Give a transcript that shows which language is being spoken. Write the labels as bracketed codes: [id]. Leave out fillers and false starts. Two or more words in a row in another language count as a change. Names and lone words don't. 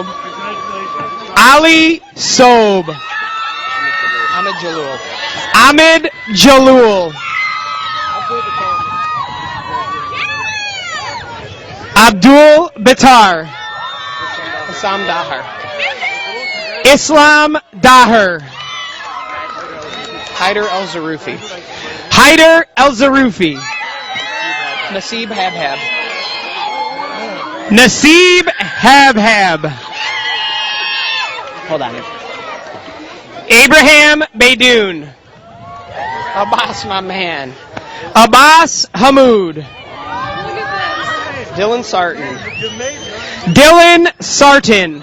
[en] Ali Sob. Ahmed Jalul. Ahmed Jalul. Abdul Bitar. Assam Dahar. Islam Daher. Hyder El Zarufi. Hyder El Zarufi. Nasib Habhab. Nasib Habhab. Hold on. Abraham Baidoon. Abbas, my man. Abbas Hamoud. Dylan Sarton. Dylan Sarton.